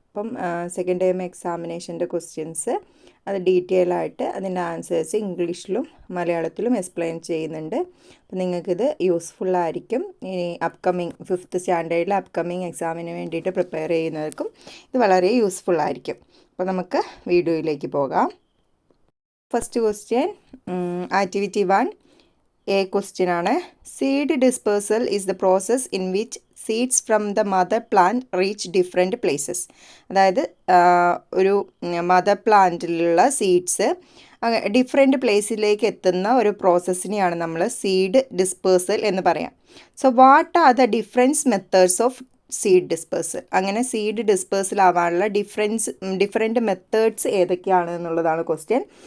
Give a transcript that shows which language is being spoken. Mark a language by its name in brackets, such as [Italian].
[Malayalam] അപ്പം second term എക്സാമിനേഷൻ്റെ questions അത് detail ആയിട്ട് അതിൻ്റെ ആൻസേഴ്സ് ഇംഗ്ലീഷിലും മലയാളത്തിലും എക്സ്പ്ലെയിൻ ചെയ്യുന്നുണ്ട്. അപ്പം നിങ്ങൾക്കിത് യൂസ്ഫുള്ളായിരിക്കും. ഇനി അപ്കമ്മിങ് 5th സ്റ്റാൻഡേർഡിലെ അപ്കമ്മിങ് എക്സാമിന് വേണ്ടിയിട്ട് പ്രിപ്പയർ ചെയ്യുന്നവർക്കും ഇത് വളരെ യൂസ്ഫുള്ളായിരിക്കും. അപ്പോൾ നമുക്ക് വീഡിയോയിലേക്ക് പോകാം. [English] First question, activity 1, A question ആണ്. Seed dispersal is the process in which seeds from the mother plant reach different places. [Malayalam] അതായത് ഒരു മദർ പ്ലാന്റിലുള്ള സീഡ്സ് ഡിഫറെൻറ്റ് പ്ലേസിലേക്ക് എത്തുന്ന ഒരു പ്രോസസ്സിനെയാണ് നമ്മൾ സീഡ് ഡിസ്പേഴ്സൽ എന്ന് പറയാം. [English] So what are the difference methods of seed dispersal? [Malayalam] അങ്ങനെ seed dispersal ആവാനുള്ള different methods ഏതൊക്കെയാണ് എന്നുള്ളതാണ് ക്വസ്റ്റ്യൻ.